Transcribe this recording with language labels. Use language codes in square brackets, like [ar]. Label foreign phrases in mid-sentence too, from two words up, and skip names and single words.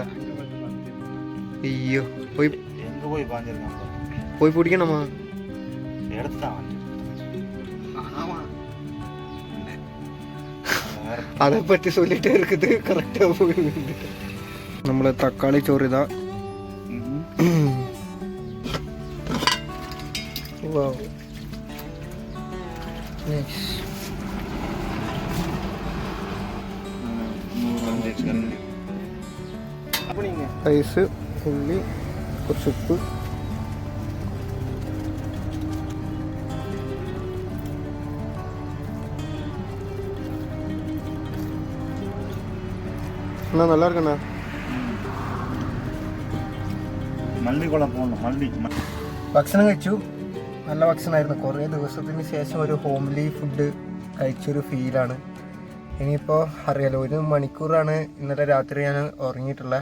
[ta] ஐயோ, போய் எங்கே போய் பாஞ்சிருக்கான்? போய் பிடிக்கணுமா? எடுத்துட்டான். அதை பற்றி சொல்லிட்டே இருக்குது. கரெக்டாக போய் நம்மள தக்காளி சோறு தான். [ml] റൈസ്, ഉള്ളി, കുറച്ച് ഉപ്പ്, എന്നാ [ta] நல்லா இருக்கண்ணா. [ml] മല്ലിക്കുളം പോകണം. ഭക്ഷണം കഴിച്ചു. നല്ല ഭക്ഷണമായിരുന്നു. കുറേ ദിവസത്തിന് ശേഷം ഒരു [en] homely food [ml] കഴിച്ചൊരു ഫീലാണ്. ഇനിയിപ്പോൾ അറിയാലോ, 1 മണിക്കൂറാണ് ഇന്നലെ രാത്രി ഞാൻ ഉറങ്ങിയിട്ടുള്ളത്.